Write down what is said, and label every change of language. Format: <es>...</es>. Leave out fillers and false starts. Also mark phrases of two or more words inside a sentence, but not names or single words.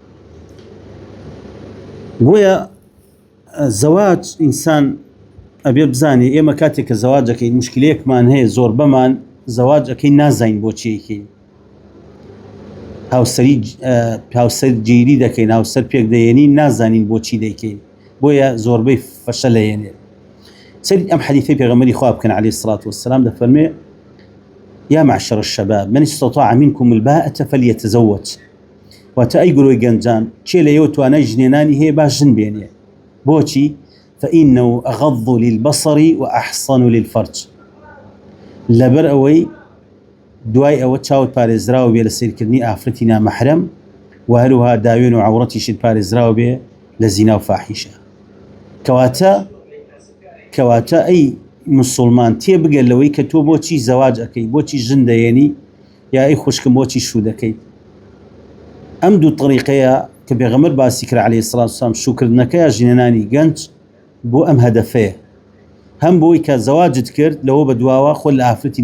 <ckb>بۆیە زەواج ئینسان ئەبێ بزانێ ئێمە کاتێک کە زەواج دەکەین موشکیلەیەکمان هەیە زۆر بەمان زەواج ئەەکەین نازانین بۆچی ئەکەین هاوسەرگیری دەکەین هاوسەر پێک دەێنین نازانین بۆچی دەیکەین بۆیە زۆربەی فەشە لەێنێ سەری ئەم حەدیثەی پێغەمبەری خوا بکەن عەلەیهی</ckb> <ar>السەڵاتو وەسسەلام</ar> <ckb>دەفەرمێ</ckb> <ar>یا معشر الشباب من استطاع منكم الباءة فليتزوج</ar> <ckb>واتە ئەی گرۆی گەنجان کێ لەیەوە توانای ژنێنانی هەیە باش ژن بێنێ بۆچی</ckb> <ar>فإنه أغض للبصر وأحصن للفرج</ar> <ckb>لەبەر ئەوەی دوای ئەوە چاوت پارێزراوە بێ لە سیرکردنی ئافرەتی نامەحرەم و هەروەها داوێن و عەوڕەتیشت پارێزراوە بێ لە زینا و فاحیشە کەواتە ئەی مسلمان تێبگەر لەوەی کە تۆ بۆچی زەواج ئەەکەی بۆچی ژن دەێنی یا ئەی خوشکم بۆچی شوو دەکەیت ئەم دوو طریقەیە کە پێغەمبەر باسی کرد</ckb> <ar>عەلەیهی السەڵاتو وەسسەلام</ar> <ckb>شوکردنەکەیە ژنێنانی گەنج بۆ ئەم هەدەفەیە هەم بۆی کە زەواجت کرد لەوە بە دواوە خۆ لە ئافرەتی</ckb>